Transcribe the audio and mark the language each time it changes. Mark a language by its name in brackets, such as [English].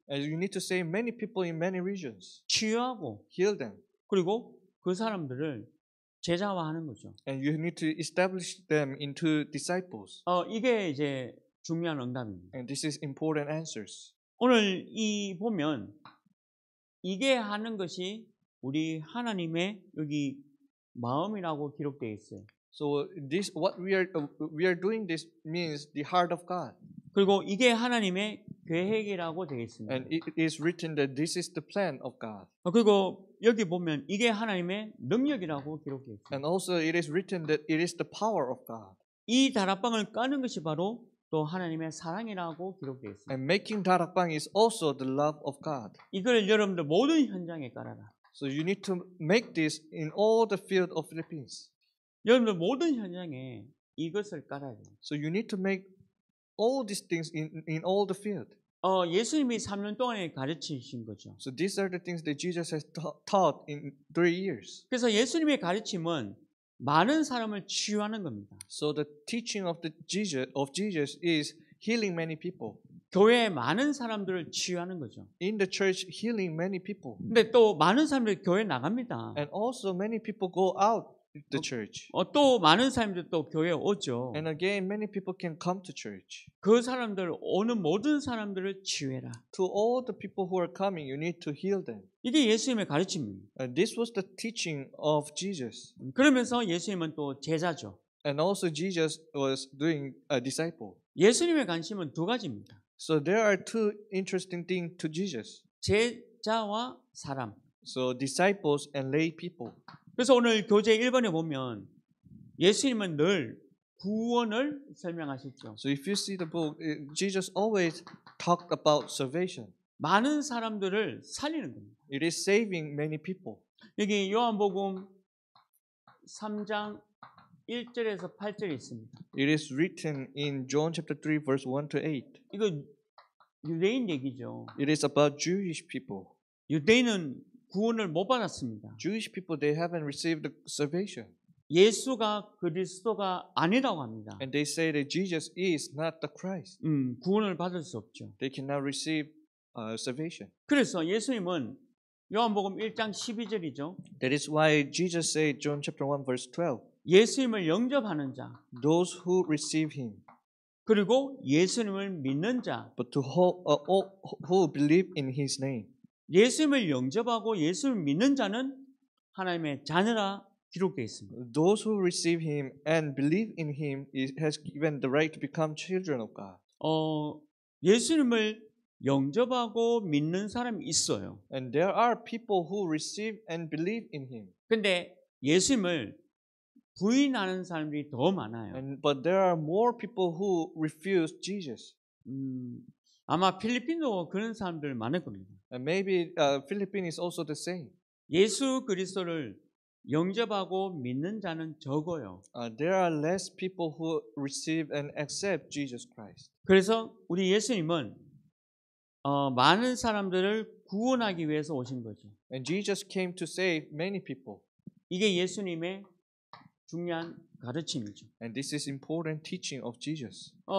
[English] And you need to save many people in many regions. [Korean] 치유하고 [English] Heal them. [Korean] 그리고 그 사람들을 제자화하는 거죠. [English] And you need to establish them into disciples. [Korean] 이게 이제 중요한 응답입니다. [English] And this is important answers. [Korean] 오늘 이 보면 이게 하는 것이 우리 하나님의 여기 마음이라고 기록되어 있어요. [English] So this what we are doing this means the heart of God. [Korean] 그리고 이게 하나님의 계획이라고 되어 있습니다. [English] And it is written that this is the plan of God. [Korean] 그리고 여기 보면 이게 하나님의 능력이라고 기록되어 있어요. [English] And also it is written that it is the power of God. [Korean] 이 다락방을 까는 것이 바로 또 하나님의 사랑이라고 기록되어 있습니다. [English] And making darakbang is also the love of God. [Korean] 이걸 여러분들 모든 현장에 깔아라. [English] So you need to make this in all the field of Philippines. [Korean] 여러분들 모든 현장에 이것을 깔아야 돼요. [English] So you need to make all these things in all the field. [Korean] 예수님이 3년 동안에 가르치신 거죠. [English] So these are the things that Jesus has taught in 3 years. [Korean] 그래서 예수님의 가르침은 많은 사람을 치유하는 겁니다. [English] So the teaching of Jesus is healing many people. [Korean] 교회에 많은 사람들을 치유하는 거죠. [English] In the church, healing many people. [Korean] 근데 또 많은 사람들이 교회 나갑니다. [English] And also many people go out the church. [Korean] 또 많은 사람들이 또 교회에 오죠. [English] And again, many people can come to church. [Korean] 그 사람들 오는 모든 사람들을 치유해라. [English] To all the people who are coming, you need to heal them. [Korean] 이게 예수님의 가르침입니다. [English] And this was the teaching of Jesus. [Korean] 그러면서 예수님은 또 제자죠. [English] And also Jesus was doing a disciple. [Korean] 예수님의 관심은 두 가지입니다. [English] So there are two interesting things to Jesus. [Korean] 제자와 사람. [English] So disciples and lay people. [Korean] 그래서 오늘 교재 1번에 보면 예수님은 늘 구원을 설명하셨죠. [English] So if you see the book, Jesus always talked about salvation. [Korean] 많은 사람들을 살리는 겁니다. [English] It is saving many people. [Korean] 여기 요한복음 3장 1절에서 8절에 있습니다. [English] It is written in John chapter 3 verse 1 to 8. [Korean] 이거 유대인 얘기죠. [English] It is about Jewish people. [Korean] 유대인은 구원을 못 받았습니다. [English] Jewish people, they haven't received the salvation. [Korean] 예수가 그리스도가 아니라고 합니다. [English] And they say that Jesus is not the Christ. [Korean] 구원을 받을 수 없죠. [English] They cannot receive salvation. [Korean] 그래서 예수님은 요한복음 1장 12절이죠. [English] That is why Jesus said, John chapter 1 verse 12, [Korean] 예수님을 영접하는 자, [English] those who receive him, [Korean] 그리고 예수님을 믿는 자, [English] but to all who believe in his name. [Korean] 예수님을 영접하고 예수님을 믿는 자는 하나님의 자녀라 기록되어 있습니다. [English] Those who receive him and believe in him has given the right to become children of God. [Korean] 예수님을 영접하고 믿는 사람이 있어요. [English] And there are people who receive and believe in him. [Korean] 근데 예수님을 부인하는 사람들이 더 많아요. [English] But there are more people who refuse Jesus. [Korean] 아마 필리핀도 그런 사람들 많을 겁니다. [English] And maybe Philippines is also the same. [Korean] 예수 그리스도를 영접하고 믿는 자는 적어요. [English] There are less people who receive and accept Jesus Christ. [Korean] 그래서 우리 예수님은 많은 사람들을 구원하기 위해서 오신 거죠. [English] And Jesus came to save many people. [Korean] 이게 예수님의 중요한 가르침이죠. [English] And this is important teaching of Jesus.